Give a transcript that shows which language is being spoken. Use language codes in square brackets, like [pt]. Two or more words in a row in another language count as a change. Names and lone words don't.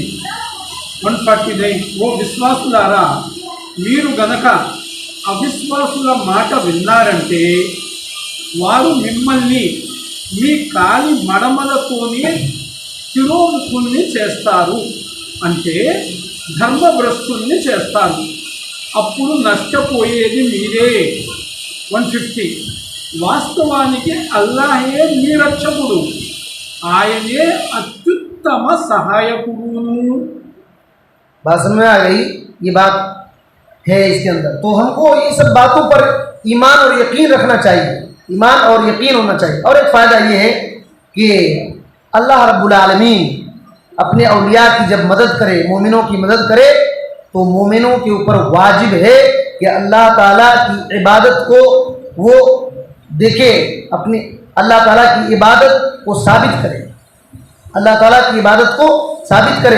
[te] 149 ఓ విశ్వాసులారా, మీరు గనక అవిశ్వాసుల మాట విన్నారంటే వారు మిమ్మల్ని మీ కాలి మడమలతోనే తిరోముఖుల్ని చేస్తారు, అంటే ధర్మభ్రష్టుల్ని చేస్తారు. అప్పుడు నష్టపోయేది మీరే. 150 వాస్తవానికి అల్లాహే మీ రక్షకుడు, ఆయనే అత్యుత్తమ సహాయకుడును. [ur] بات سمجھ میں آ گئی؟ یہ بات ہے اس کے اندر. تو ہم کو یہ سب باتوں پر ایمان اور یقین رکھنا چاہیے، ایمان اور یقین ہونا چاہیے. اور ایک فائدہ یہ ہے کہ اللہ رب العالمین اپنے اولیاء کی جب مدد کرے، مومنوں کی مدد کرے، تو مومنوں کے اوپر واجب ہے کہ اللہ تعالیٰ کی عبادت کو وہ دیکھے، اپنی اللہ تعالیٰ کی عبادت کو ثابت کرے، اللہ تعالیٰ کی عبادت کو ثابت کرے.